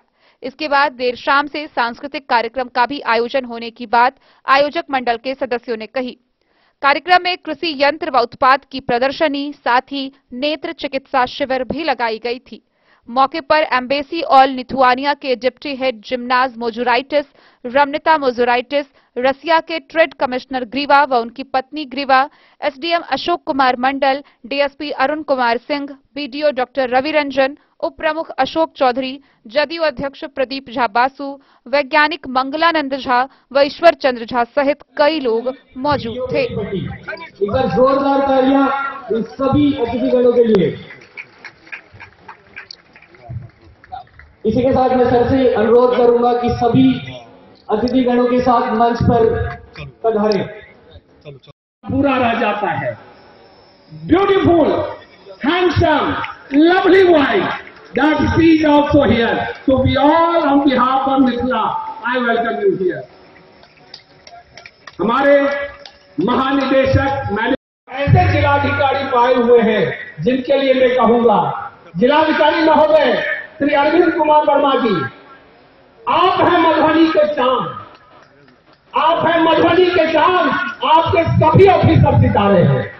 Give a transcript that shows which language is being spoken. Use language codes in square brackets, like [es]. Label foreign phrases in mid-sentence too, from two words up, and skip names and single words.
[hi] इसके बाद देर शाम से सांस्कृतिक कार्यक्रम का भी आयोजन होने की बात आयोजक मंडल के सदस्यों ने कही। कार्यक्रम में कृषि यंत्र व उत्पाद की प्रदर्शनी, साथ ही नेत्र चिकित्सा शिविर भी लगाई गई थी। मौके पर एम्बेसी ऑल लिथुआनिया के [en] deputy head [hi] जिम्नाज मोजुराइटिस, रमनिता मोजुराइटिस, रसिया के [en] trade commissioner [hi] ग्रीवा व उनकी पत्नी ग्रीवा, एसडीएम अशोक कुमार मंडल, डीएसपी अरुण कुमार सिंह, बीडीओ डॉक्टर रवि रंजन, उप प्रमुख अशोक चौधरी, जदयू अध्यक्ष प्रदीप झा बासु, वैज्ञानिक मंगलानंद झा व ईश्वर चंद्र झा सहित कई लोग मौजूद थे। एक बार जोरदार तालियां इन सभी अतिथिगणों के लिए। इसी के साथ मैं सर से अनुरोध करूंगा कि सभी अतिथिगणों के साथ मंच पर पधारें। पूरा रह जाता है। [en] beautiful, handsome, lovely wife, that is also here. So we all on behalf of Mithila, I welcome you here. [hi] हमारे महानिदेशक ऐसे जिलाधिकारी पाए हुए हैं जिनके लिए मैं कहूंगा, जिलाधिकारी महोदय श्री अरविंद कुमार वर्मा जी, आप हैं मधुबनी के चांद, आप हैं मधुबनी के चांद, आपके सभी ऑफिसर सितारे हैं।